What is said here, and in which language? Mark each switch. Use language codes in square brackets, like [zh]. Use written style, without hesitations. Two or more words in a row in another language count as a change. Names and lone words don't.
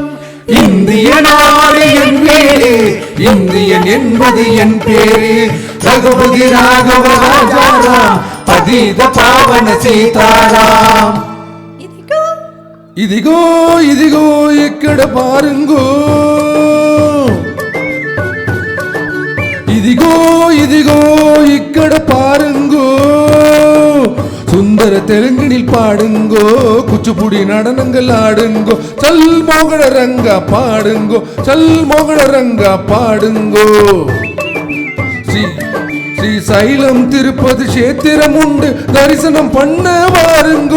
[ta] இந்திய நாடு என் வீடு, இந்தியன் என்பது என் பேரு. ரகுபதி ராகவ ராஜாராம், பதீத பாவன சீதாராம். [te] ఇదిగో ఇదిగో ఇక్కడ పారుంగో, ఇదిగో ఇదిగో ఇక్కడ పారుంగో. [ta] சுந்தர தெலுங்கினில் பாடுங்கோ, குச்சிப்புடி நடனங்கள் ஆடுங்கோ. சல் மோகன ரங்கா பாடுங்கோ, சல் மோகன ரங்கா பாடுங்கோ. ஸ்ரீ சைலம் திருப்பதி கஷேத்திரம் உண்டு, தரிசனம் பண்ண வாருங்கோ.